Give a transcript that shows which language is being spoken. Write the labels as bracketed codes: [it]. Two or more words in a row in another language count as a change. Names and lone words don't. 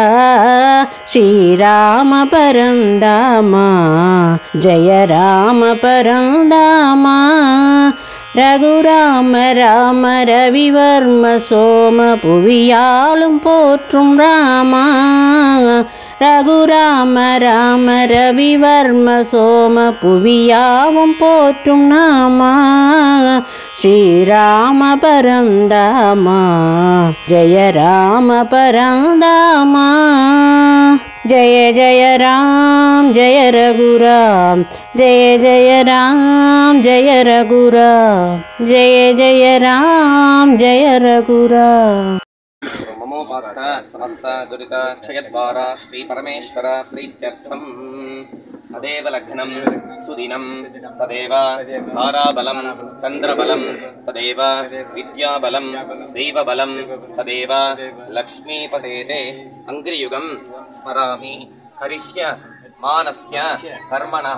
[ta] ஸ்ரீராம பரந்தாமா ஜெய ராம பரந்தாமா ரகுராம ராம ரவிவர்ம சோம புவியாளும் போற்றும் ராமா ரகுராம ராம ரவிவர்ம சோம புவியாவும் போற்றும் நாமா ஸ்ரீராம பரந்தாமா ஜெய ராம பரந்தாமா [hi] जय जय राम जय रघुराम जय जय राम जय रघुराम जय जय राम जय रघुराम [sa] ममोपात्त समस्त दुरित क्षयद्वारा श्री परमेश्वर प्रीत्यर्थम तदेव लग्नं सुदिनं तदेव ताराबलं चंद्रबलं तदेव विद्याबलं दैवबलं तदेव लक्ष्मीपतेते अंग्रियुगं स्मरामि करिष्य मानस्य कर्मणः